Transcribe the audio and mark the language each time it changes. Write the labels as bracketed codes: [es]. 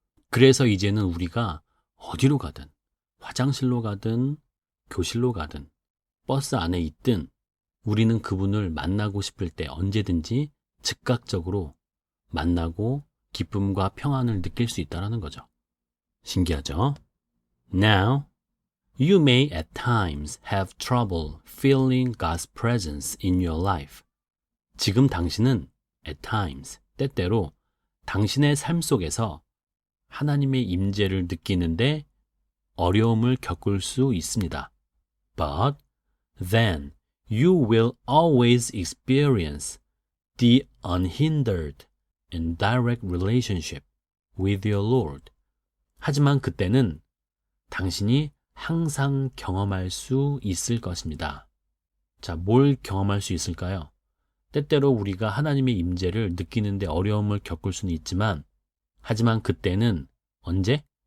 [ko] 그래서 이제는 우리가 어디로 가든, 화장실로 가든, 교실로 가든, 버스 안에 있든 우리는 그분을 만나고 싶을 때 언제든지 즉각적으로 만나고 기쁨과 평안을 느낄 수 있다는 거죠. 신기하죠? [en] Now, you may at times have trouble feeling God's presence in your life. [ko] 지금 당신은 [en] at times, [ko] 때때로 당신의 삶 속에서 하나님의 임재를 느끼는데 어려움을 겪을 수 있습니다. [en] But then you will always experience the unhindered and direct relationship with your Lord. [ko] 하지만 그때는 당신이 항상 경험할 수 있을 것입니다. 자, 뭘 경험할 수 있을까요? 때때로 우리가 하나님의 임재를 느끼는데 어려움을 겪을 수는 있지만, 하지만 그때는 언제?